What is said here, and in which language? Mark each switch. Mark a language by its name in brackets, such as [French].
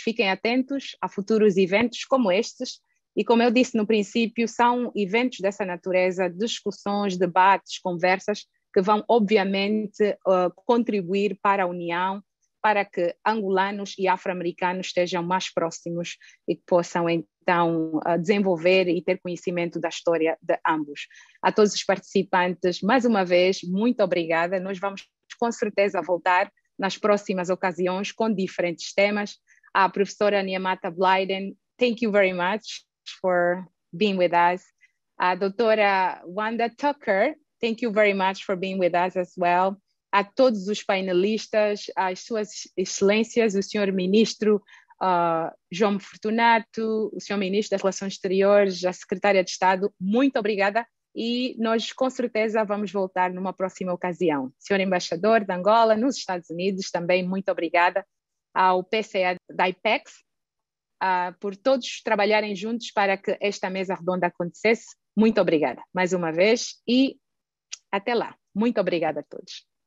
[Portuguese] Fiquem atentos a futuros eventos como estes. E como eu disse no princípio, são eventos dessa natureza, discussões, debates, conversas, que vão obviamente contribuir para a união, para que angolanos e afro-americanos estejam mais próximos e que possam então desenvolver e ter conhecimento da história de ambos. A todos os participantes, mais uma vez, muito obrigada. Nós vamos com certeza voltar nas próximas ocasiões com diferentes temas. A professora Nyamata Blyden [English] thank you very much for being with us. Doutora Wanda Tucker, thank you very much for being with us as well. [Portuguese] A todos os painelistas, as suas excelências, o senhor ministro João Fortunato, o senhor ministro das Relações Exteriores, a secretária de Estado, muito obrigada e nós com certeza vamos voltar numa próxima ocasião. Senhor embaixador de Angola nos Estados Unidos, também muito obrigada ao PCA da IPEX, por todos trabalharem juntos para que esta mesa redonda acontecesse. Muito obrigada mais uma vez e até lá. Muito obrigada a todos.